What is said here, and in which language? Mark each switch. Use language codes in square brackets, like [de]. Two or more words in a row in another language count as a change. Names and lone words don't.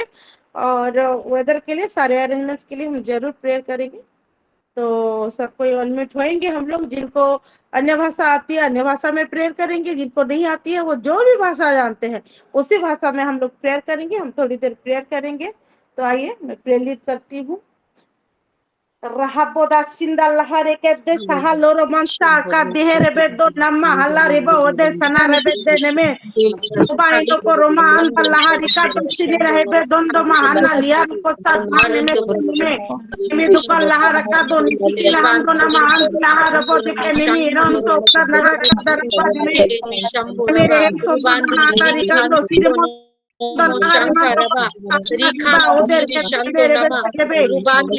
[hi] और वेदर के लिए, सारे अरेंजमेंट्स के लिए हम जरूर प्रेयर करेंगे। तो सब कोई ऑनमिट होएंगे हम लोग। जिनको अन्य भाषा आती है अन्य भाषा में प्रेयर करेंगे, जिनको नहीं आती है वो जो भी भाषा जानते हैं उसी भाषा में हम लोग प्रेयर करेंगे। हम थोड़ी देर प्रेयर करेंगे। तो आइए मैं प्रेयर लीड करती हूँ। Rahaboda sinda lahare ke de saha loro mansa ka dehe rebe do namma hala rebe ode sana rebe de neme uba indo ko roma anda lahari ka to sini rebe dondo mahana liya ko sa neme neme neme duka lahara ka do niti lahando nama anda lahara bo de ke neme ram to ka nara ka dar pa neme mere ko mana dari ka do sini mo Shankaraba, Rika, Shantonama, Rubandi,